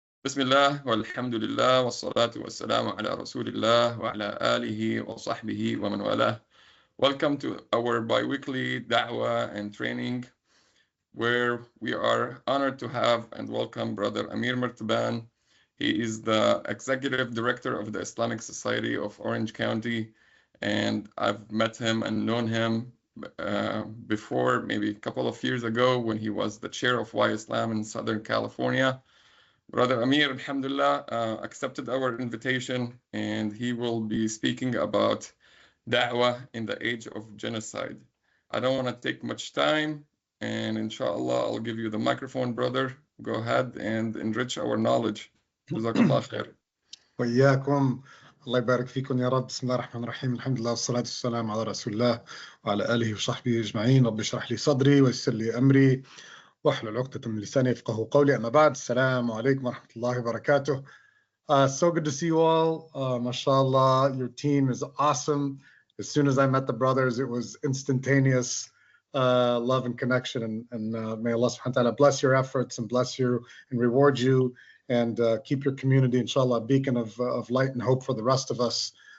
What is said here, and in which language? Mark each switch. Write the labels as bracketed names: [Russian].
[Arabic] بسم الله والحمد لله والصلاة والسلام على رسول الله وعلى آله وصحبه ومن والاه. [English] Welcome to our bi-weekly Dawah and training, where we are honored to have and welcome Brother Amir Mertaban. He is the Executive Director of the Islamic Society of Orange County, and I've met him and known him before, maybe a couple of years ago, when he was the chair of Why Islam in Southern California. Brother Amir, alhamdulillah, accepted our invitation, and he will be speaking about Dawah in the age of genocide. I don't want to take much time, and inshallah, I'll give you the microphone, brother. Go ahead and enrich our knowledge. Jazakallah khair. [Arabic] وإياكم. الله يبارك فيكم يا رب. بسم الله الرحمن الرحيم. الحمد لله والصلاة والسلام على رسول الله وعلى آله وصحبه أجمعين. رب اشرح لي صدري ويسر لي أمري واحلل عقدة من لساني يفقهوا قولي. أما بعد، السلام عليكم ورحمة الله وبركاته. [English] So good to see you all. Mashallah, your team is awesome. As soon as I met the brothers, it was instantaneous love and connection. And may Allah subhanahu wa ta'ala bless your efforts and bless you and reward you, and keep your community, inshallah, a beacon of light and hope for the rest of us.